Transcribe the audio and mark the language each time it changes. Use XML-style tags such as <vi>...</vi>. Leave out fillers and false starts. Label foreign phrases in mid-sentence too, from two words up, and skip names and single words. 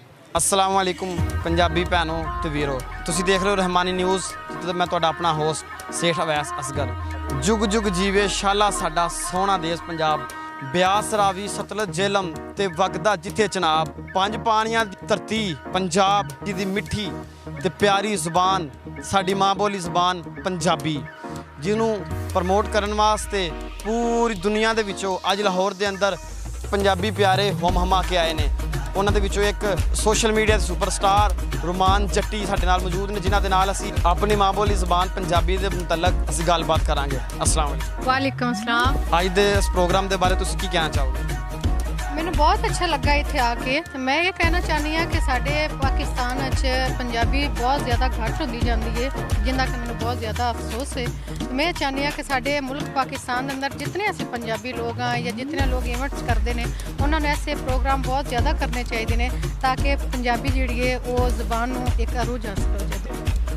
<ar>السلام علیکم</ar> <pa>پنجابی بھیناں تے ویرو، تسی دیکھ رہے ہو رحمانی نیوز تے میں تہاڈا اپنا ہوسٹ سیٹھ اویس اصغر. جگ جگ جیوے شالا ساڈا سوہنا دیس پنجاب، بیاس راوی ستلج جہلم تے وگدا جتھے چناب، پنج پانیاں دی دھرتی پنجاب دی مٹھی تے پیاری زبان ساڈی ماں بولی زبان پنجابی، جنہوں پروموٹ کرنے واسطے پوری دنیا دے وچوں اج لاہور دے اندر پنجابی پیارے ہوم ہما کے آئے نے. انہاں دے وچوں اک</pa> <en>social media</en> <pa>دے سپرسٹار رومان جٹی ساڈے نال موجود نے، جنہاں دے نال اسیں اپنی ماں بولی زبان پنجابی دے متعلق اسیں گل بات کراں گے.</pa> <ar>السلام علیکم. وعلیکم السلام.</ar> <pa>اج دے اس پروگرام دے بارے تسیں کی کہنا چاہو گے? مینوں بہت اچھا لگا اتھے آ کے۔ میں یہ کہنا چاہنی آں کہ ساڈے پاکستان چ پنجابی بہت زیادہ گھٹ ہوندی جاتی ہے، جنہاں کہ مینوں بہت زیادہ افسوس ہے. میں چاہنی آں کہ ساڈے ملک</pa> <ur>پاکستان کے اندر جتنے ایسے پنجابی لوگ ہیں یا جتنے لوگ ایونٹس کرتے ہیں، انہوں نے ایسے پروگرام بہت زیادہ کرنے چاہئیں نے، تاکہ پنجابی</ur> <pa>جیہڑی ہے او زبان نوں</pa> <ur>ایک عروج حاصل ہو جائے.</ur>